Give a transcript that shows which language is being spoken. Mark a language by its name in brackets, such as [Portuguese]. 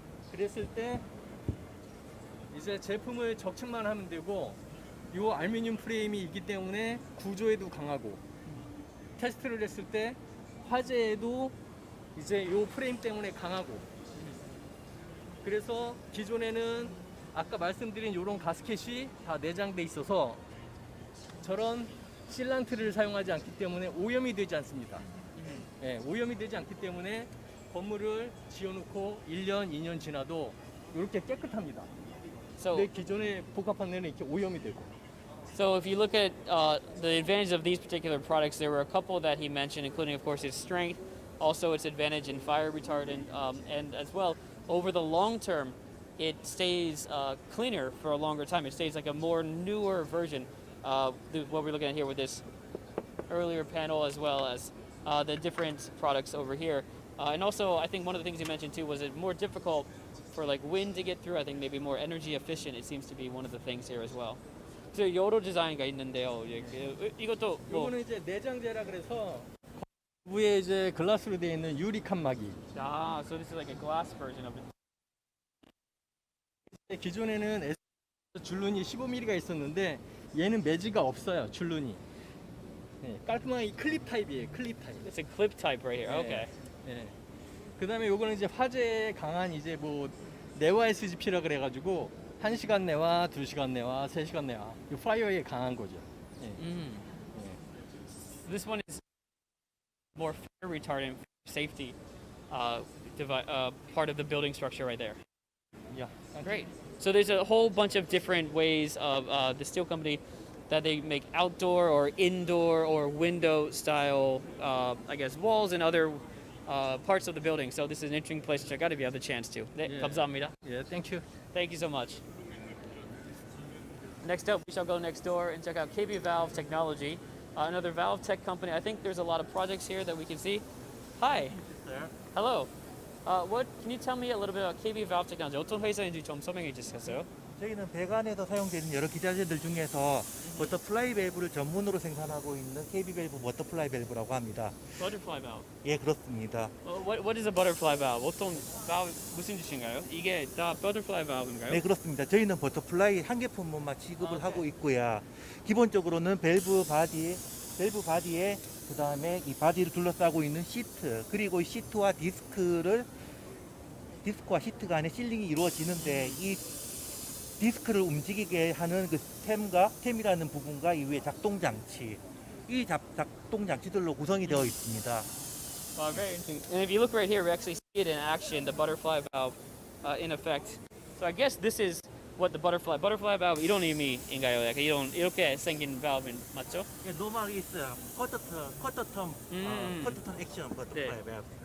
[Korean] 그랬을 때 이제 제품을 적층만 하면 되고 이 알루미늄 프레임이 있기 때문에 구조에도 강하고 테스트를 했을 때 화재에도 이제 이 프레임 때문에 강하고 그래서 기존에는 아까 말씀드린 이런 가스켓이 다 내장돼 있어서 저런 실란트를 사용하지 않기 때문에 오염이 되지 않습니다. 네, 오염이 되지 않기 때문에 건물을 지어놓고 1년, 2년 지나도 이렇게 깨끗합니다. [English] So, [Korean] 근데 기존의 복합 판넬은 이렇게 오염이 되고. [English] so if you look at the advantage of these particular products, there were a couple that he mentioned, including, of course, its strength, also its advantage in fire retardant, and as well, over the long term, it stays cleaner for a longer time. It stays like a more newer version. What we're looking at here with this earlier panel, as well as the different products over here. And also, I think one of the things you mentioned too was it more difficult for like wind to get through. I think maybe more energy efficient. It seems to be one of the things here as well. [Korean] 저 여러 디자인가 있는데요. 이것도 뭐 이거는 이제 내장재라 그래서 위에 이제 글라스로 되어 있는 유리 칸막이. [English] so this is like a glass version of it. [Korean] 기존에는 줄눈이 15mm가 있었는데 얘는 매지가 없어요. 줄눈이. 네, 깔끔하게 클립 타입이에요. 클립 타입. [English] It's a clip type right here. [Korean] 네. [English] Okay. [Korean] 네. 그다음에 요거는 이제 화재에 강한 이제 뭐 내화 SGP라 그래가지고 1시간 내화, 2시간 내화, 3시간 내화. 이 파이어에 강한 거죠. 네. [English] This one is more fire retardant safety part of the building structure right there. Yeah. Great. So there's a whole bunch of different ways of the steel company that they make outdoor or indoor or window style, I guess, walls and other parts of the building. So this is an interesting place to check out if you have the chance to. [Korean] 네, [English] Yeah. [Korean] 감사합니다. [English] Yeah, thank you. Thank you so much. Next up, we shall go next door and check out KB Valve Technology, another valve tech company. I think there's a lot of projects here that we can see. Hi. Hello. What can you tell me a little bit about KB Valve Technology? [Korean] 어떤 회사인지 좀 설명해 주시겠어요? 저희는 배관에서 사용되는 여러 기자재들 중에서 버터플라이 밸브를 전문으로 생산하고 있는 KB 밸브 버터플라이 밸브라고 합니다. [English] Butterfly valve. [Korean] 예, 그렇습니다. [English] What is a butterfly valve? [Korean] 어떤 valve 무슨 뜻인가요? 이게 다 butterfly valve인가요? 네, 그렇습니다. 저희는 버터플라이 한 개품만 지급을 하고 있고요. 기본적으로는 밸브 바디에 그 다음에 이 바디를 둘러싸고 있는 시트, 그리고 이 시트와 디스크와 시트 간의 실링이 이루어지는데 이 디스크를 움직이게 하는 그 스템이라는 부분과 이후에 작동 장치, 이 작동 장치들로 구성이 되어 있습니다. [English] Very interesting. And if you look right here, we actually see it in action, the butterfly valve in effect. So I guess this is what the butterfly valve [Korean] 이론임인가요? 약간 이렇게 생긴 valve 맞죠? 예, 노멀이 있어요. 커터턴 액션 버터플라이 밸브.